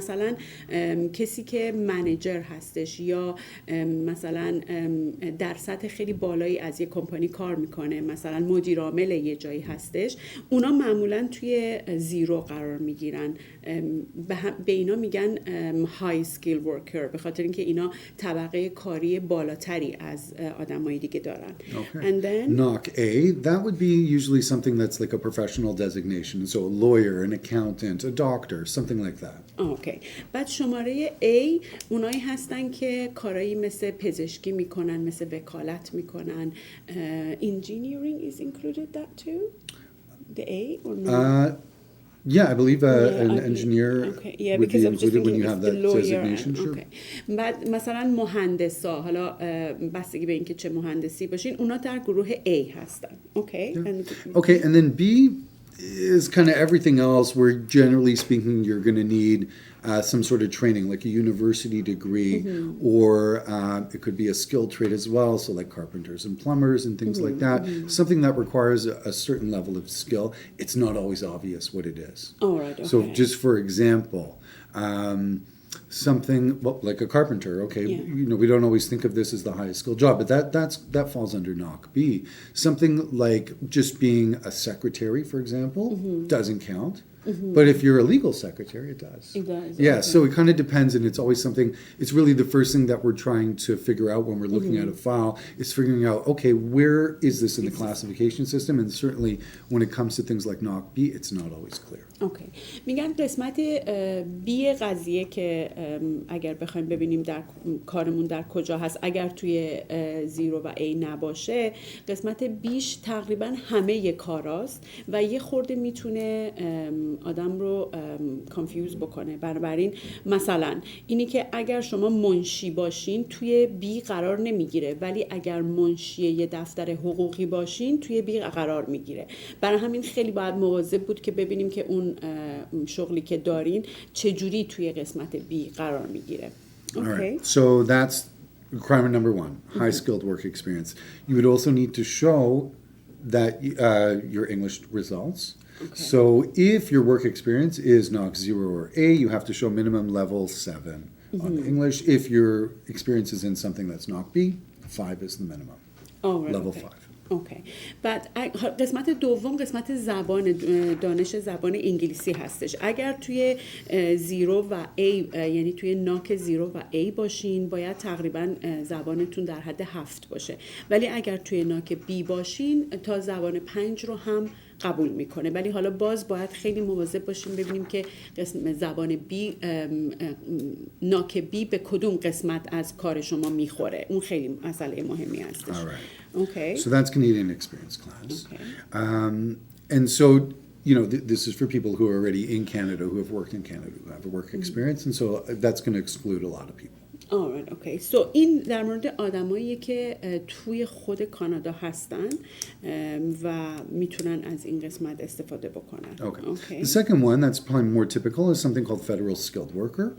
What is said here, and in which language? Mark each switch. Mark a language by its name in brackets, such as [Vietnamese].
[Persian] مثلا کسی که منیجر هستش یا مثلا در سطح خیلی بالایی از یک کمپانی کار میکنه، مثلا مدیر عامل یه جایی هستش، اونا معمولا توی 0 قرار میگیرن. به اینا میگن های سکیل ورکر، به خاطر اینکه اینا طبقه کاری بالاتری از آدمای دیگه دارن. [English] Okay. And then Knock A, that would be usually something that's like a professional designation. So a lawyer, an accountant, a doctor, something like that. [Persian] اوکی. بعد شماره A اونایی هستن که کارایی مثل پزشکی میکنن، مثل وکالت میکنن. [English] Engineering is included that too? The A or no? Yeah, I believe an engineer would be included when you have that designation. Sure. [Persian] بعد مثلا مهندسا، حالا بستگی به اینکه چه مهندسی باشین، اونا در گروه A هستن. [English] Okay. Okay, and then B is kind of everything else where generally speaking you're going to need some sort of training, like a university degree, or it could be a skilled trade as well, so like carpenters and plumbers and things like that. Something that requires a certain level of skill. It's not always obvious what it is. All right, okay. So just for example, something like a carpenter, okay, you know, we don't always think of this as the highest skill job, but that falls under knock B. Something like just being a secretary, for example, doesn't count. But if you're a legal secretary, it does. It does. Yeah, Okay. so it kind of depends, and it's always something, it's really the first thing that we're trying to figure out when we're looking at a file, is figuring out, okay, where is this in the classification system? And certainly when it comes to things like knock B, it's not always clear. [Persian] اوکی. میگن قسمت بی قضیه که اگر بخوایم ببینیم در کارمون در کجا هست، اگر توی 0 و A نباشه، قسمت بیش تقریبا همه کاراست و یه خورده میتونه آدم رو کانفیوز بکنه. بنابراین مثلا اینی که اگر شما منشی باشین توی بی قرار نمیگیره، ولی اگر منشی یه دفتر حقوقی باشین توی بی قرار میگیره. برای همین خیلی باید مواظب بود که ببینیم که اون شغلی که دارین چجوری توی قسمت بی قرار میگیره. [English] All right. So that's requirement number 1, high skilled work experience. You would also need to show that your English results. Okay. So if your work experience is knock 0 or A, you have to show minimum level 7 on English. If your experience is in something that's knock B, 5 is the minimum. Oh, right, level okay. 5. [Persian] اوکی. بعد قسمت دوم قسمت زبان، دانش زبان انگلیسی هستش. اگر توی 0 و A یعنی توی ناک 0 و A باشین، باید تقریبا زبانتون در حد 7 باشه. ولی اگر توی ناک B باشین تا زبان 5 رو هم قبول میکنه. ولی حالا باز باید خیلی مواظب باشیم ببینیم که قسم زبان B، ناک B به کدوم قسمت از کار شما میخوره. اون خیلی مسئله مهمی هستش. [English] Okay. So that's Canadian experience class. Okay. And so, you know, this is for people who are already in Canada, who have worked in Canada, who have a work experience, and so that's going to exclude a lot of people. Alright, okay. [Persian] So این در مورد آدمایی که توی خود کانادا هستن و میتونن از این قسمت استفاده بکنن. [English] Okay. The second one that's probably more typical is something called federal skilled worker.